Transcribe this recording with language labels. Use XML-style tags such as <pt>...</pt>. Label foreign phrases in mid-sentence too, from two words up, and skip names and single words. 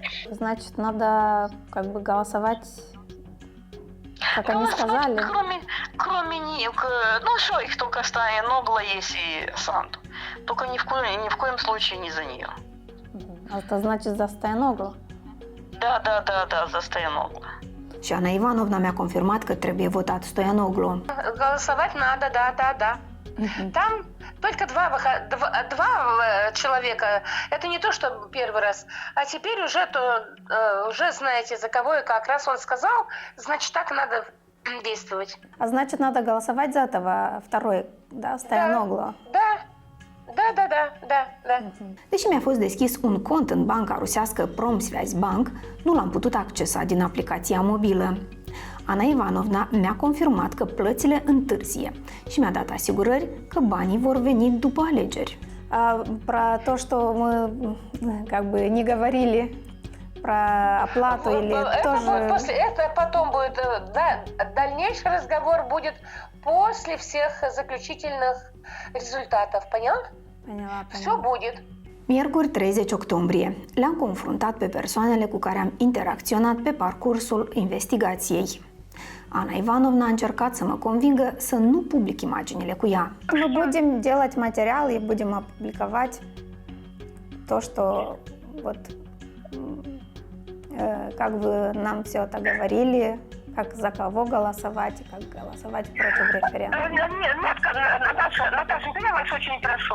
<ru>Значит, надо как бы голосовать, как они сказали? Кроме них, что их только Стояногла есть и Санду. Только ни в коем случае не за нее. А это значит за Стояноглу? Да, за Стояноглу.</ru> <ro>Și Ana Ivanovna mi-a confirmat că trebuie votat Stoianoglu.</ro> <ru>Голосовать надо, да. Там только два человека. Это не то, что первый раз. А теперь уже знаете, за кого и как. Раз он сказал, значит, так надо действовать. А значит, надо голосовать за этого второй, да, Стояногlu? Да.</ru> <ro>Deși mi-a fost deschis un cont în banca rusească Promsvязь Bank, nu l-am putut accesa din aplicația mobilă. Ana Ivanovna mi-a confirmat că plățile întârzie și mi-a dat asigurări că banii vor veni după alegeri.</ro> <ru>Про то, что мы как бы не говорили про оплату или тоже... Это потом будет, да, дальнейший разговор будет после всех заключительных результатов, поняла? Поняла. Все будет.</ru> <ro>Miercuri 30 octombrie, le-am confruntat pe persoanele cu care am interacționat pe parcursul investigației. Ana Ivanovna a încercat să mă convingă să nu public imaginile cu ea.</ro> <ru>Мы будем делать материал и будем опубликовать то, что вот как бы нам все это говорили, как за кого голосовать, и как голосовать против референдума. Нет, Наташа, я вас очень прошу.</ru>